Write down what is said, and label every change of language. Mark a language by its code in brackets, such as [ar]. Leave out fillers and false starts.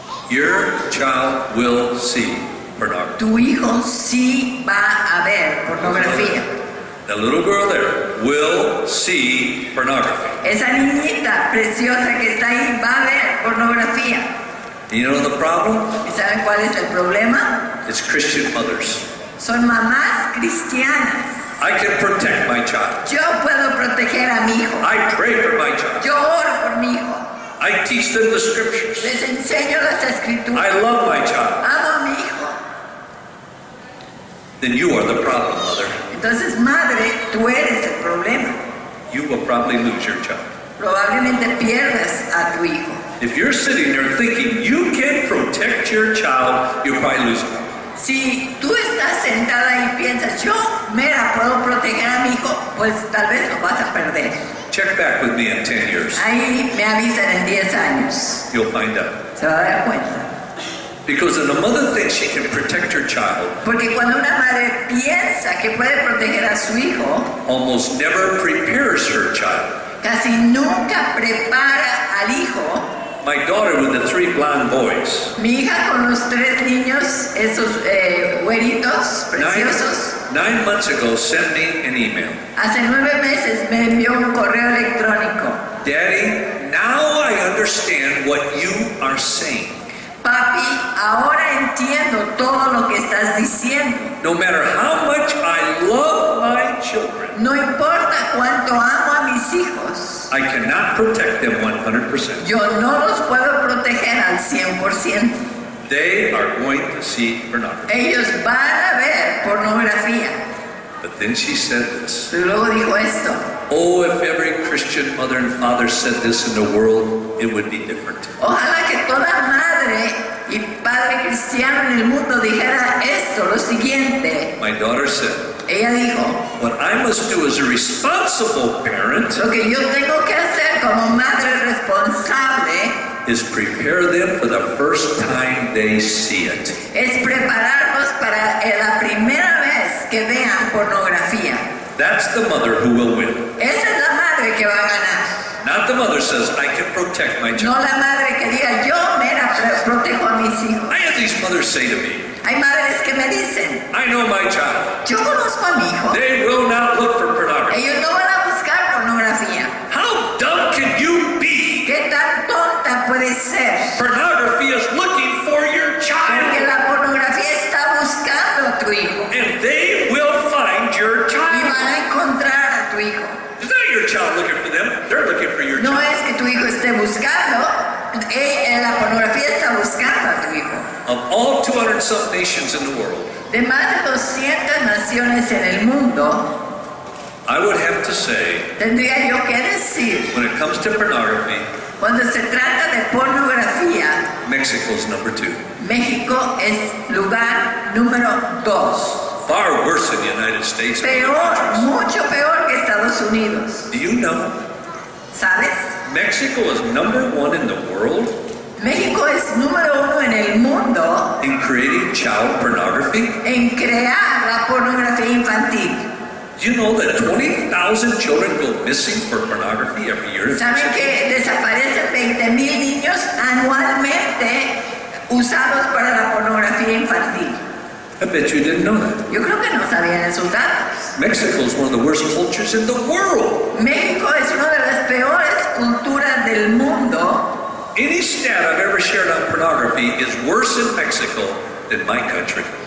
[en] Your child will see pornography. [es] Tu hijo sí va a ver pornografía. [en] The little girl there will see pornography. [es] Esa niñita preciosa que está ahí va a ver pornografía. [en] You know the problem? [es] ¿Y saben cuál es el problema? [en] It's Christian mothers. [es] Son mamás cristianas. [en] I can protect my child. [es] Yo puedo proteger a mi hijo. [en] I pray for my child. [es] Yo oro por mi hijo. [en] I teach them the scriptures. [es] Les enseño las escrituras. [en] I love my child. [es] Amo a mi hijo. [en] Then you are the problem, mother. [es] Entonces, madre, tú eres el problema. [en] You will probably lose your child. [es] Probablemente pierdas a tu hijo. [en] If you're sitting there thinking you can protect your child, you'll probably lose him. [es] Si tú estás sentada y piensas, yo, mira, puedo proteger a mi hijo, pues tal vez lo vas a perder. [en] Check back with me in 10 years. [es] Ahí me avisan en 10 años. [en] You'll find out. [es] Se va a dar cuenta. [en] Because when a mother thinks she can protect her child, [es] Porque cuando una madre piensa que puede proteger a su hijo, [en] almost never prepares her child. [es] casi nunca prepara al hijo. [en] My daughter with the 3 blonde boys. [es] Mi hija con los 3 niños, esos güeritos preciosos. [en] 9 months ago sent me an email. [es] Hace 9 meses me envió un correo electrónico. [en] Daddy, now I understand what you are saying. [es] Papi, ahora entiendo todo lo que estás diciendo. [en] No matter how much I love my children, [es] No importa cuánto amo a mis hijos, [en] I cannot protect them 100%. [es] yo no los puedo proteger al 100%. [en] They are going to see pornography. [es] Ellos van a ver pornografía. [en] But then she said this. [es] Pero luego dijo esto. [en] Oh, if every Christian mother and father said this in the world, it would be different. [es] Ojalá que toda madre y padre cristiano en el mundo dijera esto, lo siguiente. [en] My daughter said, [es] Ella dijo, [en] what I must do as a responsible parent [es] lo que yo tengo que hacer como madre responsable [en] is prepare them for the first time they see it. [es] es prepararlos para la primera vez que vean pornografía. [en] That's the mother who will win. [es] Esa es la madre que va a ganar. [en] Not the mother says, I can protect my [es] No [en] child. [es] la madre que diga, yo, mira, protejo a mis hijos. [en] I have these mothers say to me, [es] Hay madres que me dicen, [en] I know my child. [es] yo conozco a mi hijo. [en] They will not look for pornography. [es] Ellos no van a buscar pornografía. [en] How dumb can you be? [es] ¿Qué tan tonta puede ser? [en] Pornography is looking for your [es] Porque [en] child. [es] la pornografía está buscando a tu hijo. [en] And they will find your [es] Y [en] child. [es] van a encontrar a tu hijo. [en] It's not your child looking for them. They're looking for your [es] No [en] child. [es] es que tu hijo esté buscando, la pornografía está buscando a tu hijo. [en] Of all 200-some nations in the world, [es] De más de 200 naciones en el mundo, [en] I would have to say, [es] tendría yo que decir, [en] when it comes to pornography, [es] cuando se trata de pornografía, [en] Mexico's number 2. [es] México es lugar número 2. [en] Far worse than the United States. and other [es] Peor, [en] countries. [es] mucho peor que Estados Unidos. [en] Do you know [es] ¿Sabes? [en] Mexico is number 1 in the world [es] México es número 1 en el mundo [en] in creating child pornography? [es] en crear la pornografía infantil. [en] Do you know that 20,000 children go missing for pornography every year? in [es] ¿Saben [en] Mexico? [es] que desaparecen 20,000 niños anualmente usados para la pornografía infantil? [en] I bet you didn't know that. [es] Yo creo que no sabían esos datos. [en] Mexico is one of the worst cultures in the world. [es] México es una de las peores culturas del mundo. [en] Any stat I've ever shared on pornography is worse in Mexico than my country.